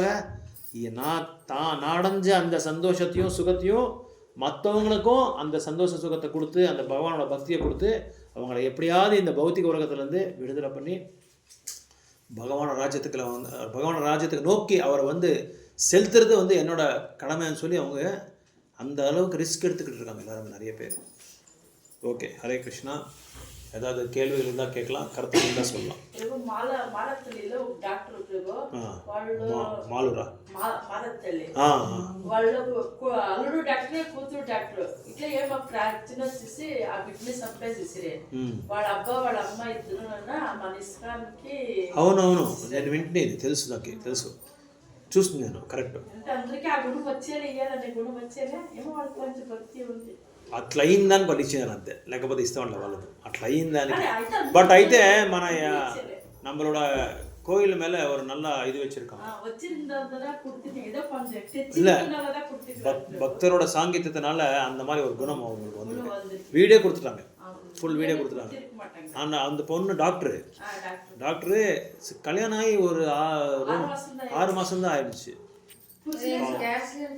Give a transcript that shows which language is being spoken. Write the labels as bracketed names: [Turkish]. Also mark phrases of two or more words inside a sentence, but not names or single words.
[Tamil] நான் அடைஞ்ச அந்த சந்தோஷத்தையும் சுகத்தையும் மற்றவங்களுக்கும் அந்த சந்தோஷ சுகத்தை கொடுத்து, அந்த பகவானோட பக்தியை கொடுத்து, அவங்கள எப்படியாவது இந்த பௌத்திக உலகத்துலேருந்து விடுதலை பண்ணி பகவான ராஜ்யத்துக்கு நோக்கி அவரை வந்து செலுத்துறது வந்து என்னோட கடமைன்னு சொல்லி அவங்க அந்த அளவுக்கு ரிஸ்க் எடுத்துக்கிட்டு இருக்காங்க எல்லாரும், நிறைய பேர். ஓகே, ஹரே கிருஷ்ணா. ஏதாவது கேள்விகள் இருந்தால் கேட்கலாம், கருத்து இருந்தால் சொல்லலாம். [Telugu] మాలురా వాళ్ళు అల్లుడు డాక్టరే కూతురు డాక్టర్ ఇట్లా ఏమో చిన్న వచ్చేసి ఆ బిడ్డని చంపేసేసిరే. వాళ్ళ అబ్బా వాళ్ళ అమ్మ ఇద్దరు మన ఇస్కాన్కి. అవునవును, నేను వింటే తెలుసు, నాకు తెలుసు, చూస్తుంది నేను. కరెక్ట్. అంటే అందరికీ ఆ గుణం వచ్చేలా ఇయ్యాలనే గుణం వచ్చేలా ఏమో వాళ్ళకి కొంచెం భక్తి ఉంది. అట్లా అయిందని వాళ్ళు ఇచ్చేదాన్ని అంతే, లేకపోతే ఇస్తా ఉండే వాళ్ళు. అట్లా అయిందానికి பட் అయితే మన [Tamil] நம்மளோட கோயில் மேலே ஒரு நல்ல இது வச்சுருக்காங்க. இல்லை, பக்தரோட சாங்கியத்தினால அந்த மாதிரி ஒரு குணம் அவங்களுக்கு வந்து வீடே கொடுத்துட்டாங்க, ஃபுல் வீடே கொடுத்துட்டாங்க. ஆனால் அந்த பொண்ணு டாக்டரு கல்யாணம் ஆகி ஒரு 6 மாதம் தான் ஆயிடுச்சு.